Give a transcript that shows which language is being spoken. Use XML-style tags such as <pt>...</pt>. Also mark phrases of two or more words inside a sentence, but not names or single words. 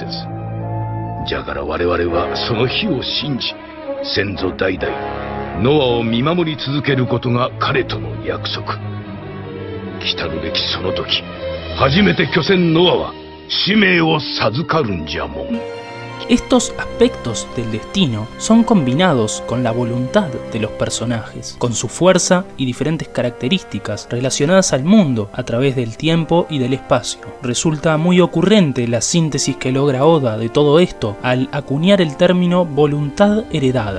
<ja>じゃから我々はその日を信じ、先祖代々ノアを見守り続けることが彼との約束。来たるべきその時、初めて巨船ノアは使命を授かるんじゃもん。</ja> <es>Estos aspectos del destino son combinados con la voluntad de los personajes, con su fuerza y diferentes características relacionadas al mundo a través del tiempo y del espacio. Resulta muy ocurrente la síntesis que logra Oda de todo esto al acuñar el término voluntad heredada.</es>